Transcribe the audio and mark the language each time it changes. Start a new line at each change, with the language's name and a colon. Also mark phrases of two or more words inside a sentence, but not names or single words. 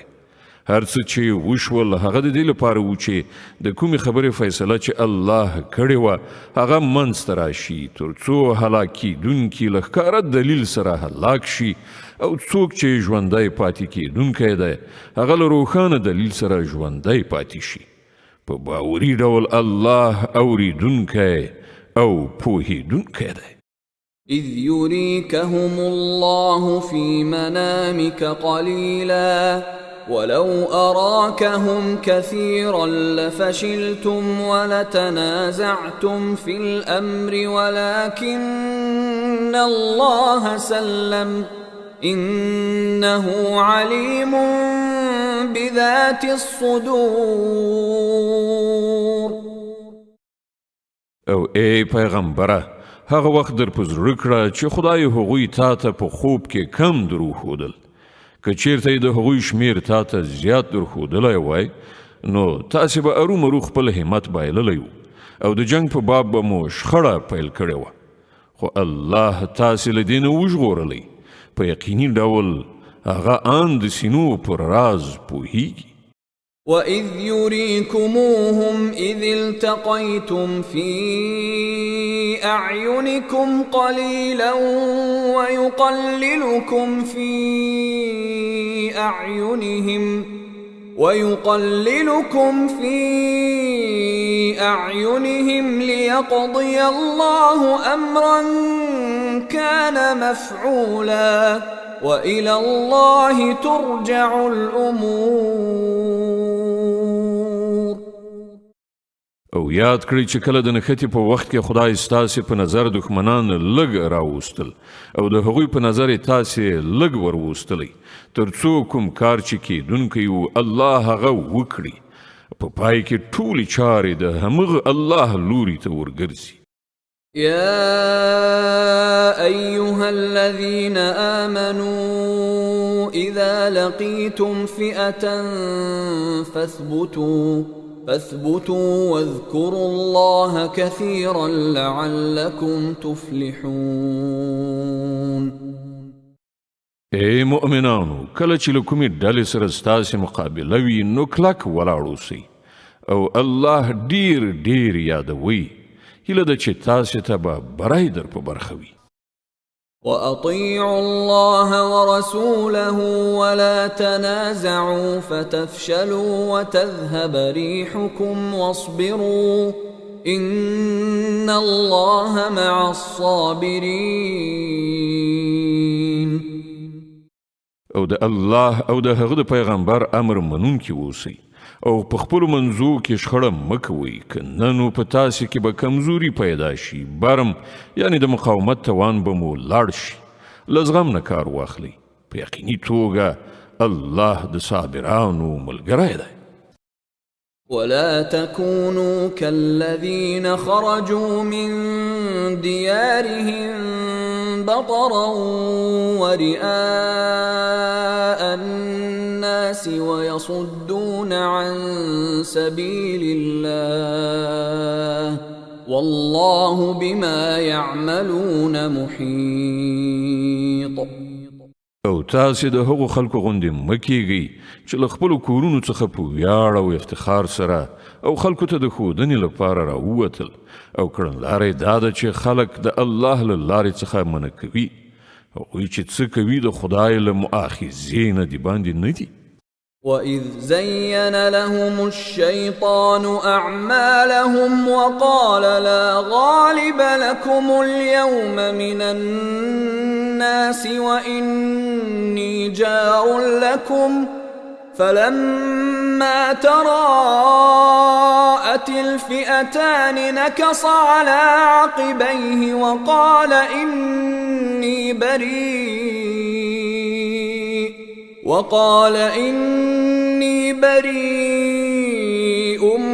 Pashto: هر څه چې وشول هغه د دې لپاره و چې د کومې خبرې فیصله چې الله کړې وه هغه منځته راشي تر څو هلاک کېدونکي له ښکاره دلیل سره هلاک شي او څوک چې ژوندی پاتې کېدونکی دی هغه له روښانه دلیل سره ژوندی پاتې شي. په باوري ډول الله اوریدونکی او پوهیدونکی دی.
Arabic: إذ يريكهم الله في منامك قليلا ولو أراكهم كثيرا لفشلتم ولتنازعتم في الأمر ولكن الله سلم إنه عليم بذات الصدور.
Pashto: او ای پیغمبره هغه وخت در په زړه کړه چې خدای هغوی تا ته په خوب کې کم دروښودل. که چیرته یې د هغوی شمیر تا ته زیات درښودلی وای نو تاسې به ارومرو خپل همت بایللی وو او د جنګ په باب به مو شخړه پیل کړې وه، خو الله تاسې له دې نه وژغورلی. په یقیني ډول هغه ان د سینو پر راز پوهیږي.
Arabic: وَإِذْ يُرِيكُمُوهُمْ إِذِ الْتَقَيْتُمْ فِي أَعْيُنِكُمْ قَلِيلًا وَيُقَلِّلُكُمْ فِي أَعْيُنِهِمْ لِيَقْضِيَ اللَّهُ أَمْرًا كَانَ مَفْعُولًا وَإِلَى اللَّهِ تُرْجَعُ الْأُمُورُ.
Pashto: او یاد کړئ چې کله د نښتې په وخت کې خدای ستاسې په نظر دښمنان لږ راوستل او د هغوی په نظر یې تاسې لږ وروستلی تر څو کوم کار چې کیدونکی و الله هغه وکړي. په پای کې ټولې چارې د همغه الله لوري ته ورګرځي.
Arabic: يا أيها الذين آمنوا إذا لقيتم فئة فاثبتوا واذكروا الله كثيرا لعلكم تفلحون.
Pashto: اے مؤمنانو، کله چې له کومې ډلې سره ستاسې مقابله وي نو کلک ولاړ اوسئ او الله ډیر ډیر یادوي. هیله ده چې تاسې ته به بری در په برخه وي.
Arabic: وأطيعوا الله ورسوله ولا تنازعوا فتفشلوا وتذهب ريحكم واصبروا إن الله مع الصابرين.
Pashto: او د الله او د هغه د پیغمبر امر منونکي اوسئ او په خپلو منځو کې شخړه مه کوئ، که نه نو په تاسې کې به کمزوري پیدا شي، برم یعنی د مقاومت توان به مو لاړ شي. له زغم نه کار واخلئ، په یقیني توګه الله د صابرانو ملګری دی.
Arabic: ولا تكونوا كالذين خرجوا من ديارهم بطرا ورئاء الناس ويصدون عن سبيل الله والله بما يعملون محيط.
Pashto: او تاسې د هغو خلکو غوندې مه کیږئ چې له خپلو کورونو څخه په ویاړ او افتخار سره او خلکو ته د ښودنې لپاره راووتل، او کړنلاره یې دا ده چې خلک د الله له لارې څخه منع کوي. هغوی چې څه کوي د خدای له مؤاخذې نه د باندې نه دي.
Arabic: وَإِذْ زَيَّنَ لَهُمُ الشَّيْطَانُ أَعْمَالَهُمْ وَقَالَ لَا غَالِبَ لَكُمُ الْيَوْمَ مِنَ النَّاسِ وَإِنِّي جَارٌ لَكُمْ فَلَمَّا تَرَاءَتِ الْفِئَتَانِ نَكَصَ عَلَى عَقِبَيْهِ وَقَالَ إني بريء